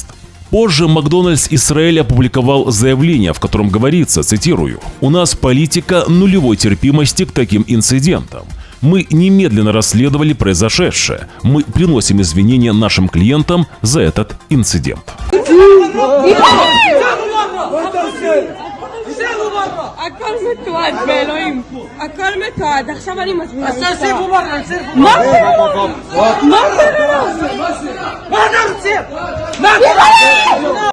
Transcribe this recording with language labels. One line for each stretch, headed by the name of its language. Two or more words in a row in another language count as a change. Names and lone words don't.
Russian: Позже Макдональдс Израиль опубликовал заявление, в котором говорится, цитирую, «У нас политика нулевой терпимости к таким инцидентам. Мы немедленно расследовали произошедшее. Мы приносим извинения нашим клиентам за этот инцидент».
Hebrew: הכל מתועד באלוהים, הכל מתועד, עכשיו אני מזמינה משטרה. אז תשיבו ברra, מה קרה? מה קרה? מה אתה רוצה? מה קרה?